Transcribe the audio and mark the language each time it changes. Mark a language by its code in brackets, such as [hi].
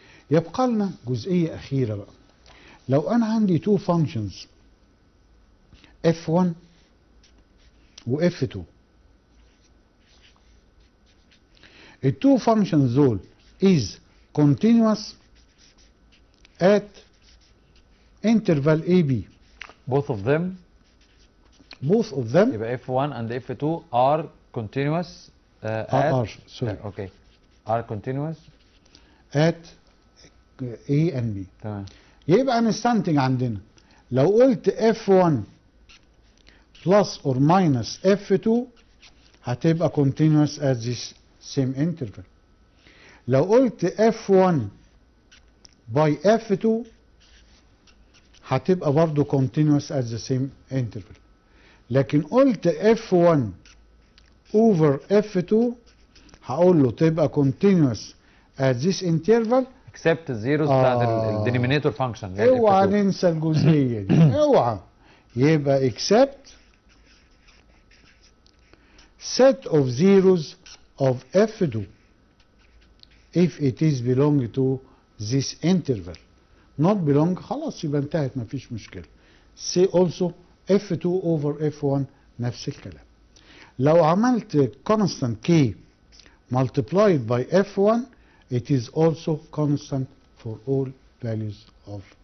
[ar] يبقى لنا جزئيه اخيره بقى. لو انا عندي تو فانكشنز f1 و f2، التو فانكشنز دول [en] is continuous at interval AB. Both of them يبقى F1 and F2 are continuous sorry. are continuous at A and B. [ar] تمام. يبقى نستنتج عندنا لو قلت [en] F1 plus or minus F2 هتبقى continuous at this same interval. [ar] لو قلت [en] F1 by F2 [ar] هتبقى برضو [en] continuous at the same interval. [ar] لكن قلت [en] F1 over F2 [ar] هقول له تبقى [en] continuous at this interval [ar] except الزيروز بتاعت الدينومينيتور فانكشن. اوعى ننسى الجزئيه دي اوعى. [en] يبقى except set of zeros of F2 if it is belong to this interval. not belong [ar] خلاص يبقى انتهت مفيش مشكله. [en] say also F2 over F1 [ar] نفس الكلام. [en] لو عملت constant K multiplied by F1 it is also constant for all values of.